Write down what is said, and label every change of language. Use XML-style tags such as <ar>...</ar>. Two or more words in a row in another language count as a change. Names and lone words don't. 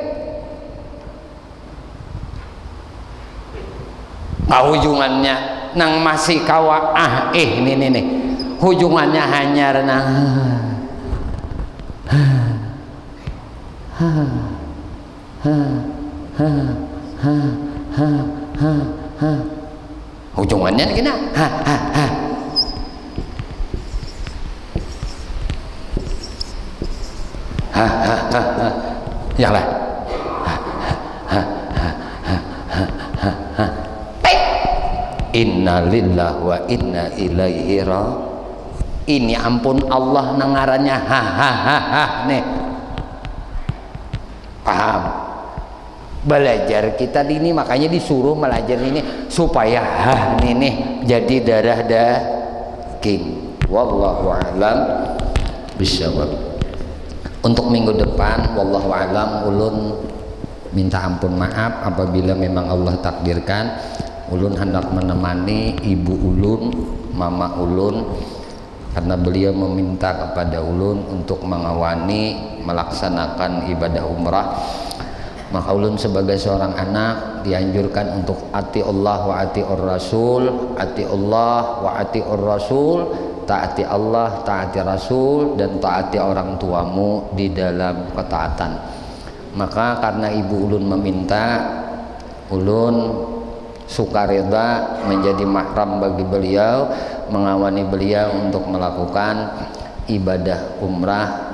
<bjn>hujungannya nang masih kawa ini nih hujungannya hanya renang hujungannya kena ya lah</bjn> <ar>إنا لله وإنا إليه راجعون</ar> <bjn>ini ampun Allah nangarannya nih</bjn> <id>paham belajar kita ini makanya disuruh belajar ini supaya nih jadi darah daging</id> <ar>والله أعلم بالصواب.</ar> <bjn>Untuk minggu depan</bjn> <ar>والله أعلم</ar> <bjn>ulun minta ampun maaf apabila memang Allah takdirkan ulun hendak menemani ibu ulun mama ulun, karena beliau meminta kepada ulun untuk mengawani melaksanakan ibadah umrah. Maka ulun sebagai seorang anak dianjurkan untuk</bjn> <ar>أطيعوا الله وأطيعوا الرسول, أطيعوا الله وأطيعوا الرسول,</ar> <bjn>taati Allah, taati Rasul,</bjn> <id>dan taati orang tuamu di dalam ketaatan.</id> <bjn>Maka karena ibu ulun meminta, ulun sukarela menjadi mahram bagi beliau, mengawani beliau untuk melakukan ibadah umrah.</bjn>